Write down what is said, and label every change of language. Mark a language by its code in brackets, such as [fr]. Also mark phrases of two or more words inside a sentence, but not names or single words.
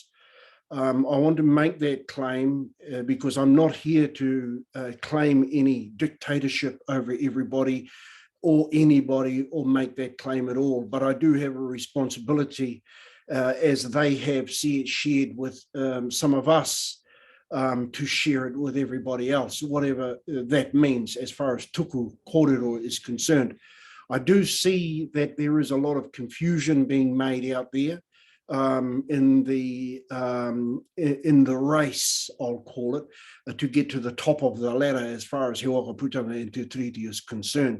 [en] I want to make that claim because I'm not here to claim any dictatorship over everybody or anybody or make that claim at all. But I do have a responsibility, as they have shared with some of us, to share it with everybody else, whatever that means as far as [mi] tuku kōrero [en] is concerned. I do see that there is a lot of confusion being made out there in the race, I'll call it, to get to the top of the ladder as far as He Waka Putanga and Te Tiriti is concerned.